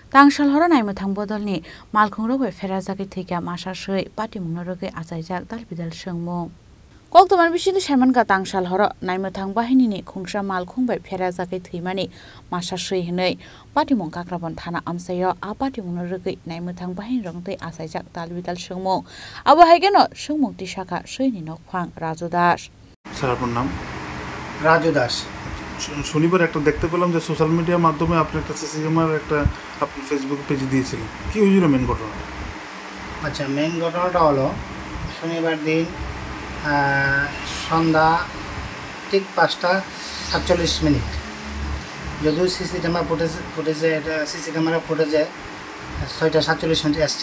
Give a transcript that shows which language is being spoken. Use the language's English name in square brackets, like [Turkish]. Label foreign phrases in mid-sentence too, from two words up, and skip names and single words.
[Kok Borok] तांसाल हर नायमथां बदलनि मालखुंरगै फेराजागै थैगा मासासै पार्टी मुंनरगै आजायजाक दालबिदाल सोंमुं कक्टमार बिसिनि साइमानगा तांसाल हर नायमथां बाहिनीनि खुंसा मालखुंबाय फेराजागै थैमानि मासासै हनै पार्टी मुं काक्राबन थाना आमसायो आ पार्टी मुंनरगै नायमथां बाहिनी रंतै आजायजाक दालबिदाल सोंमुं आबो हायगेनो सोंमुं तिसाका सैनि नखफां राजु दास [Bangla] স্যার আপনার নাম? রাজু দাস। শনিবার একটা দেখতে পেলাম যে [English] social media [Bangla] মাধ্যমে আপনি একটা [English] CC camera [Bangla] একটা আপনি [English] Facebook page [Bangla] দিয়েছিলেন, কি হয়েছিল মেন ঘটনা? আচ্ছা, মেন ঘটনাটা হলো শনিবার দিন সন্ধ্যা ঠিক 5:47 যদিও [English] CC camera footage [Bangla] 6:47 আসছে।